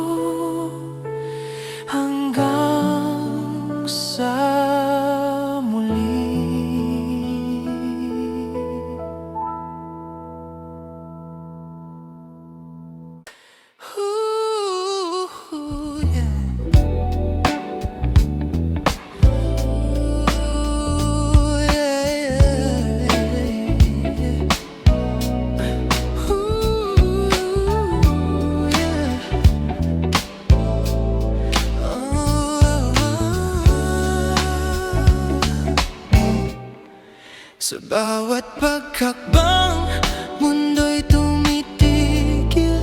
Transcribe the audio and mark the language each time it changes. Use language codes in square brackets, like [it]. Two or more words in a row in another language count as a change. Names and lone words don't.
[tl] hanggang sa muli. [en] Ooh, yeah. Ooh, yeah, yeah. [tl] Sa bawat pagkakbang, mundo'y tumitigil.